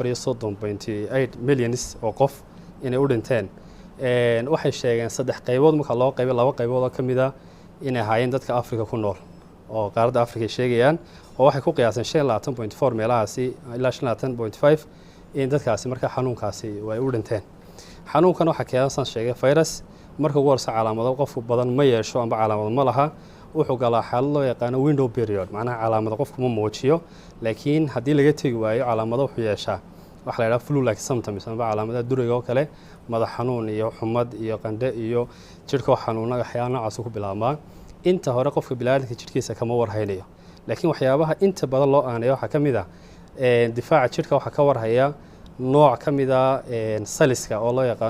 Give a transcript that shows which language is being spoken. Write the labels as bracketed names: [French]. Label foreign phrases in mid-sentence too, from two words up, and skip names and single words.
[Somali] 4.8 milyan oo qof inay u dhinteen waxay sheegeen saddex qaybood marka loo qaybay laba qaybood oo ka mid ah inay ahaayeen dadka Afrika ku nool oo qaaradda Afrika sheegayaan oo waxay ku qiyaaseen 25.4 meelahaasi ilaa 25.5 in dadkaasi marka xanuunkaasi way u dhinteen xanuunkan waxa keensan sheegay virus marka ugu horeysa calaamado qofku badan ma yeesho amba calaamado ma laha wuxuu galaa xaalad loo yaqaan [English] window period [Somali] macnaha calaamado qofku ma muujiyo laakiin haddii laga tagi waayo calaamado wuxuu yeeshaa waxa la yiraahdaa [English] flu like symptoms [Somali] amba calaamadaha duriga oo kale madax xanuun iyo xumad iyo qandhe iyo jirka xanuuna waxyaabo noocaas ku bilaabmaa inta hore qofka bini'aadamka jirkiisa kama warhaynayo laakiin waxyaabaha inta badan loo aaneeyo waxa kamid ah difaaca jirka waxa ka warhaya nooc kamid ah saliska oo loo yaqaan